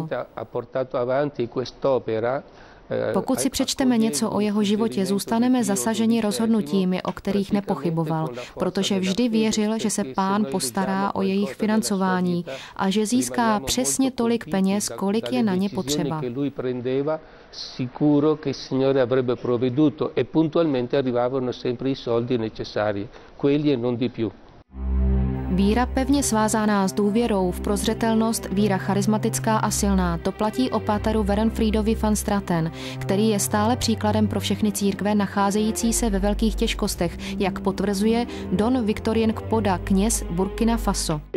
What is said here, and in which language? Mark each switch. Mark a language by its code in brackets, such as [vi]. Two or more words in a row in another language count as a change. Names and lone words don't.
[cs] Pokud si přečteme něco o jeho životě, zůstaneme zasaženi rozhodnutími, o kterých nepochyboval, protože vždy věřil, že se Pán postará o jejich financování a že získá přesně tolik peněz, kolik je na ně potřeba. [it] Sicuro che il Signore avrebbe provveduto e puntualmente arrivavano sempre i soldi necessari, quelli e non di più. [cs] Víra pevně svázaná s důvěrou v prozřetelnost, víra charismatická a silná, to platí o páteru Werenfriedovi van Straten, který je stále příkladem pro všechny církve nacházející se ve velkých těžkostech, jak potvrzuje Don Victorien Kpoda, kněz Burkina Faso.